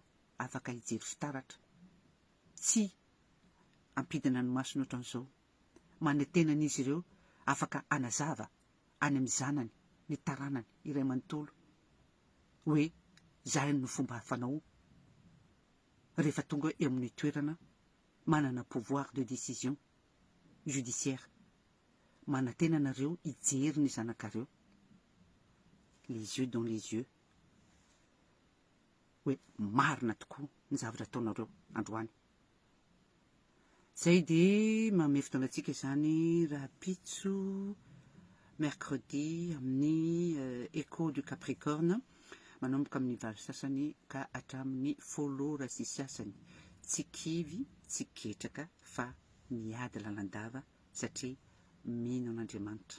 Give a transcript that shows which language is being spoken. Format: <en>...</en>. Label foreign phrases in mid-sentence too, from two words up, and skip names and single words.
<mg>afaka hijery fitaratra tsy ampidina ny masony ohatran'izao manantena an'izy ireo afaka anazava any amin'ny zanany ny taranany iray manontolo hoe zay no fomba hafanao rehefa tonga eo amin'ny toerana manana</mg> <fr>pouvoir de décision judiciaire</fr> <mg>manantena anareo hijery ny zanakareo</mg> <fr>les yeux dans les yeux</fr> <mg>hoe marina tokoa ny zavatra ataonareo androany zay dia mamefy tonga antsika izany raha pitso mercredi amin'ny</mg> <fr>écho du Capricorne</fr> <mg>manomboka amin'ny valo sasany ka hatramin'ny folo rasy sasany tsy kivy tsy ketraka fa miady lalandava satria mino an'Andriamanitra.</mg>